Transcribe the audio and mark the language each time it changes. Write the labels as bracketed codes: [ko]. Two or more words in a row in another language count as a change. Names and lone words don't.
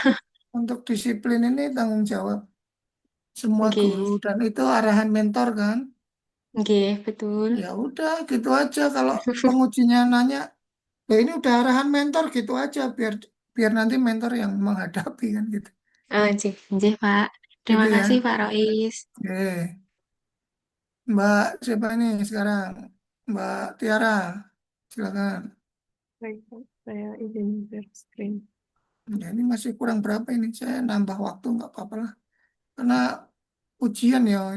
[id] untuk disiplin ini tanggung jawab semua guru Nggih. dan itu arahan mentor kan. Nggih, betul. Ya udah gitu aja. Kalau pengujinya nanya, ya ini udah arahan mentor gitu aja biar biar nanti mentor yang menghadapi kan gitu. Nggih, nggih, Pak. Gitu Terima ya. kasih, Pak Rois. Oke. Mbak siapa ini sekarang? Mbak Tiara, silakan. Baik, Pak. Saya izin [en] share screen. [id] Ya, ini masih kurang berapa ini? Saya nambah waktu nggak apa-apa lah. Karena ujian ya ini.